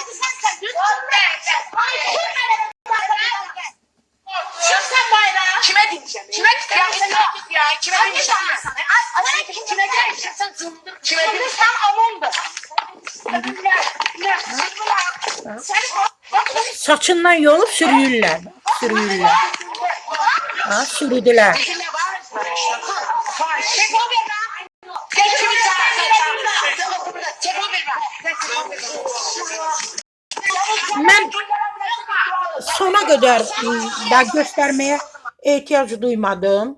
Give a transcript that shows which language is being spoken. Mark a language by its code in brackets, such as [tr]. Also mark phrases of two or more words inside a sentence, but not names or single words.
[tr] Kime diyeceğim? Kime diyeceğim? Ya kime diyeceğim? Kime diyeceğim? Kime diyeceğim? Sen amondu. Saçından yolup sürüyürlər. Sürüyürlər. Ha, sürüdülər. [az] Mən sona qədər da göstərməyə ehtiyac duymadım.